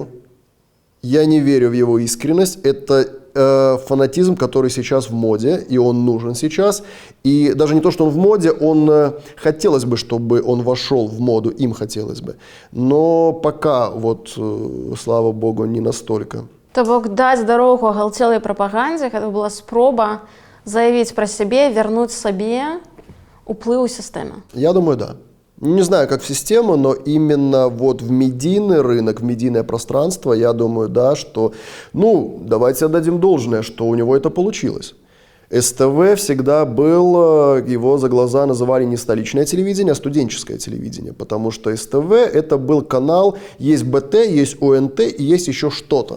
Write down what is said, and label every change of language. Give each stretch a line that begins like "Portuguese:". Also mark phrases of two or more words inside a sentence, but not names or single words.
Russian: Я не верю в его искренность. Это фанатизм, который сейчас в моде, и он нужен сейчас. И даже не то, что он в моде, хотелось бы, чтобы он вошел в моду, им хотелось бы. Но пока, вот, слава богу, не настолько.
Belarusian: То бок даць дарогу агалцелай прапагандзе, гэта была спроба заявіць пра сябе, вярнуць сабе уплыў у сістэме.
Russian: Я думаю, да. Не знаю, как в систему, но именно вот в медийный рынок, в медийное пространство, я думаю, да, что, ну, давайте отдадим должное, что у него это получилось. СТВ всегда был, его за глаза называли не столичное телевидение, а студенческое телевидение, потому что СТВ это был канал, есть БТ, есть ОНТ и есть еще что-то.